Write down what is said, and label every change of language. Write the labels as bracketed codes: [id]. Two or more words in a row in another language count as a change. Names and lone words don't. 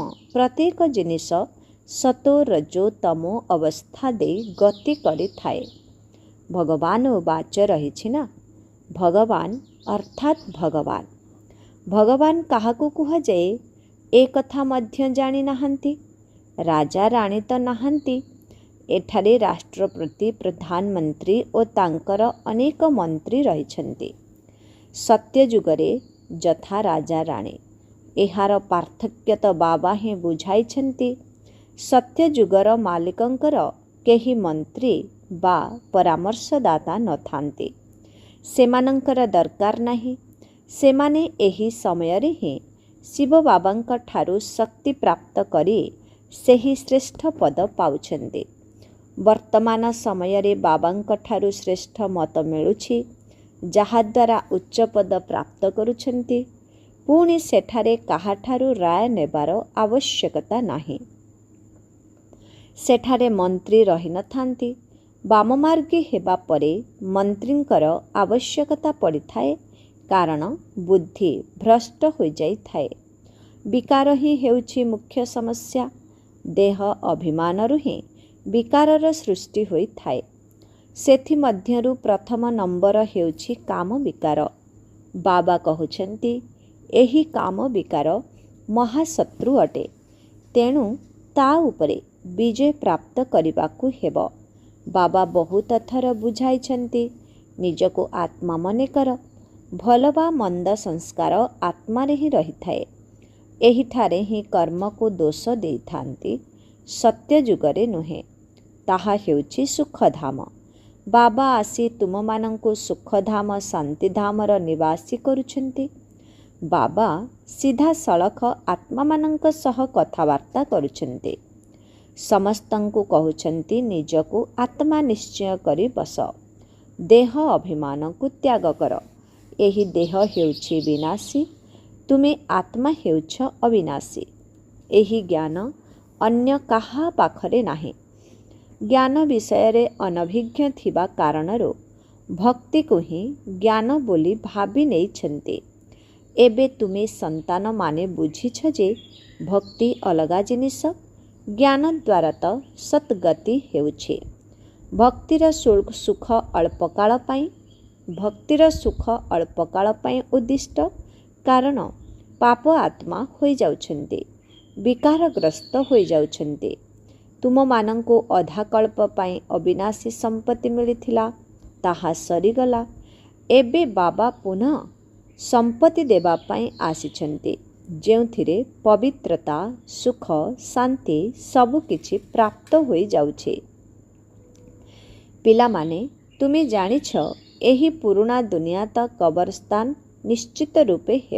[or] ପ୍ରତ୍ୟେକ ଜିନିଷ ସତୋ ରଜୋ ତମୋ ଅବସ୍ଥା ଦେଇ ଗତି କରିଥାଏ। ଭଗବାନ ବାଚ ରହିଛି ନା। ଭଗବାନ ଅର୍ଥାତ୍ ଭଗବାନ। ଭଗବାନ କାହାକୁ କୁହାଯାଏ, ଏ କଥା ମଧ୍ୟ ଜାଣିନାହାନ୍ତି। ରାଜା ରାଣୀ ତ ନାହାନ୍ତି। ଏଠାରେ ରାଷ୍ଟ୍ରପତି ପ୍ରଧାନମନ୍ତ୍ରୀ ଆଉ ତାଙ୍କର ଅନେକ ମନ୍ତ୍ରୀ ରହିଛନ୍ତି। ସତ୍ୟଯୁଗରେ ଯଥା ରାଜା ରାଣୀ ଏହାର ପାର୍ଥକ୍ୟ ତ ବାବା ହିଁ ବୁଝାଇଛନ୍ତି। ସତ୍ୟଯୁଗର ମାଲିକଙ୍କର କେହି ମନ୍ତ୍ରୀ ବା ପରାମର୍ଶଦାତା ନଥାନ୍ତି। ସେମାନଙ୍କର ଦରକାର ନାହିଁ। ସେମାନେ ଏହି ସମୟ ରେ ହିଁ ଶିବ ବାବାଙ୍କ ଠାରୁ ଶକ୍ତି ପ୍ରାପ୍ତ କରି ସେହି ଶ୍ରେଷ୍ଠ ପଦ ପାଉଛନ୍ତି। ବର୍ତ୍ତମାନ ସମୟ ରେ ବାବାଙ୍କ ଠାରୁ ଶ୍ରେଷ୍ଠ ମତ ମିଳୁଛି, ଯାହାଦ୍ୱାରା ଉଚ୍ଚ ପଦ ପ୍ରାପ୍ତ କରୁଛନ୍ତି। ପୁଣି ସେଠାରେ କାହାଠାରୁ ରାୟ ନେବାର ଆବଶ୍ୟକତା ନାହିଁ। ସେଠାରେ ମନ୍ତ୍ରୀ ରହି ନ ଥାନ୍ତି। ବାମମାର୍ଗୀ ହେବା ପରେ ମନ୍ତ୍ରୀଙ୍କର ଆବଶ୍ୟକତା ପଡ଼ିଥାଏ, କାରଣ ବୁଦ୍ଧି ଭ୍ରଷ୍ଟ ହୋଇ ଯାଇଥାଏ। ବିକାର ହିଁ ହେଉଛି ମୁଖ୍ୟ ସମସ୍ୟା। ଦେହ ଅଭିମାନରୁ ହିଁ ବିକାରର ସୃଷ୍ଟି ହୋଇଥାଏ। ସେଥି ମଧ୍ୟରୁ ପ୍ରଥମ ନମ୍ବର ହେଉଛି କାମ ବିକାର। ବାବା କହୁଛନ୍ତି ଏହି କାମ ବିକାର ମହାଶତ୍ରୁ ଅଟେ, ତେଣୁ ତା ଉପରେ ବିଜୟ ପ୍ରାପ୍ତ କରିବାକୁ ହେବ। ବାବା ବହୁତ ଥର ବୁଝାଇଛନ୍ତି, ନିଜକୁ ଆତ୍ମା ମନେ କର। ଭଲ ବା ମନ୍ଦ ସଂସ୍କାର ଆତ୍ମାରେ ହିଁ ରହିଥାଏ। ଏହିଠାରେ ହିଁ କର୍ମ କୁ ଦୋଷ ଦେଇଥାନ୍ତି, ସତ୍ୟ ଯୁଗରେ ନୁହେଁ। ତାହା ହେଉଛି ସୁଖଧାମ। ବାବା ଆସି ତୁମମାନଙ୍କୁ ସୁଖଧାମ ଶାନ୍ତିଧାମର ନିବାସୀ କରୁଛନ୍ତି। ବାବା ସିଧା ସଳଖ ଆତ୍ମା ମାନଙ୍କ ସହ କଥାବାର୍ତ୍ତା କରୁଛନ୍ତି। ସମସ୍ତଙ୍କୁ କହୁଛନ୍ତି ନିଜକୁ ଆତ୍ମା ନିଶ୍ଚୟ କରି ବସ। ଦେହ ଅଭିମାନ କୁ ତ୍ୟାଗ କର। ଏହି ଦେହ ହେଉଛି ବିନାଶୀ, ତୁମେ ଆତ୍ମା ହେଉଛ ଅବିନାଶୀ। ଏହି ଜ୍ଞାନ ଅନ୍ୟ କାହା ପାଖରେ ନାହିଁ। ଜ୍ଞାନ ବିଷୟ ରେ ଅନଭିଜ୍ଞ ଥିବା କାରଣରୁ ଭକ୍ତି କୁ ହିଁ ଜ୍ଞାନ ବୋଲି ଭାବି ନେଇଛନ୍ତି। ଏବେ ତୁମେ ସନ୍ତାନ ମାନେ ବୁଝିଛ ଯେ ଭକ୍ତି ଅଲଗା ଜିନିଷ। ଜ୍ଞାନ ଦ୍ୱାରା ତ ସଦ୍‌ଗତି ହେଉଛି। ଭକ୍ତିର ସୁଖ ଅଳ୍ପକାଳ ପାଇଁ। ଭକ୍ତିର ସୁଖ ଅଳ୍ପକାଳ ପାଇଁ ଉଦ୍ଦିଷ୍ଟ, କାରଣ ପାପ ଆତ୍ମା ହୋଇ ଯାଉଛନ୍ତି, ବିକାରଗ୍ରସ୍ତ ହୋଇ ଯାଉଛନ୍ତି। ତୁମ ମାନଙ୍କୁ ଅଧାକଳ୍ପ ପାଇଁ ଅବିନାଶୀ ସମ୍ପତ୍ତି ମିଳିଥିଲା, ତାହା ସରିଗଲା। ଏବେ ବାବା ପୁନଃ ସମ୍ପତ୍ତି ଦେବା ପାଇଁ ଆସିଛନ୍ତି, ଯେଉଁଥିରେ ପବିତ୍ରତା, ସୁଖ, ଶାନ୍ତି ସବୁ କିଛି ପ୍ରାପ୍ତ ହୋଇ ଯାଉଛି। ପିଲା ମାନେ ତୁମେ ଜାଣିଛ ଏହି ପୁରୁଣା ଦୁନିଆ ତ କବରସ୍ଥାନ ନିଶ୍ଚିତ ରୂପେ ହେବ।